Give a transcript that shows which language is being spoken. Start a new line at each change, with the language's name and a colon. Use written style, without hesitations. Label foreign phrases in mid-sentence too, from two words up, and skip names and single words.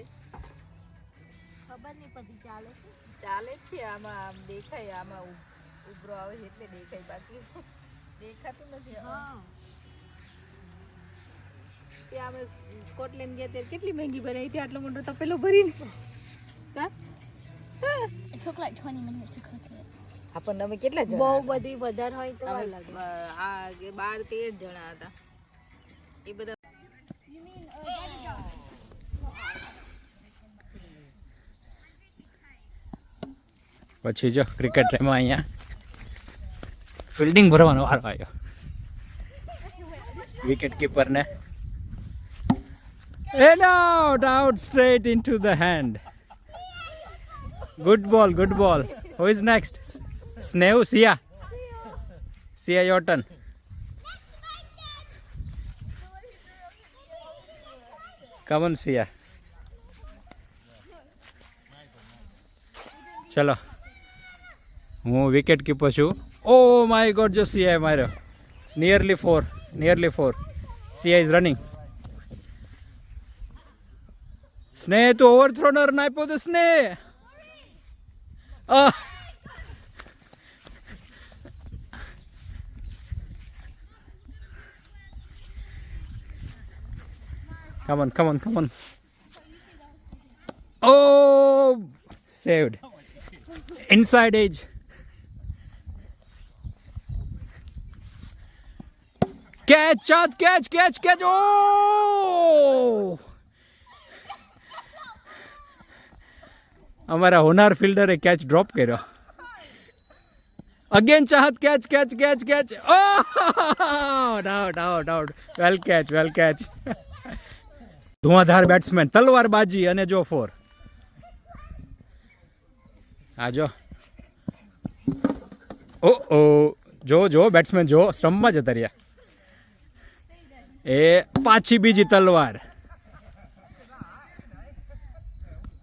Gujarati: ખબર નહીં પડી. ચાલે છે, ચાલે જ છે. આમાં આમ દેખાય, આમાં ઉભરો આવે છે એટલે દેખાય, બાકી દેખાતું નથી. ત્યાં અમે સ્કોટલેન્ડ ગયા ત્યારે કેટલી મહેંગી બનાવી હતી, આટલો મોટો તપેલો ભરીને.
English: It took like 20 minutes to cook it.
Gujarati: આપણને અમે કેટલા જણા? બહુ બધી વધારે હોય તો આ 12-13 જણા હતા. એ બધા પછી જો ક્રિકેટ રમવા અહીંયા ફિલ્ડિંગ ભરવાનો વારો આવ્યો
English: wicket keeper. Out straight into the hand. Good ball, good ball. Who is next? Snev, Sia. Sia, your turn. Come on, Sia.
Gujarati: ચલો હું
English: wicket keeper
Gujarati: છું.
English: oh my god,
Gujarati: જો સીઆઈ માર્યો.
English: nearly four.
Gujarati: સીઆઈ
English: is running.
Gujarati: સ્નેહ તો ઓવરથ્રોનર નાખ્યો તો સ્નેહ.
English: Come on. Oh, saved. Inside edge. Catch.
Gujarati: Oh! અમારા હોનાર ફિલ્ડરે કેચ ડ્રોપ કર્યો. અગેન ચાહત કેચ. Oh!
English: Out. Well catch.
Gujarati: ધુઆધાર બેટ્સમેન, તલવારબાજી અને જો 4. આ જો જો બેટ્સમેન જો સ્ટમ્પમાં જતા રહ્યા. એ પાછી બીજી તલવાર.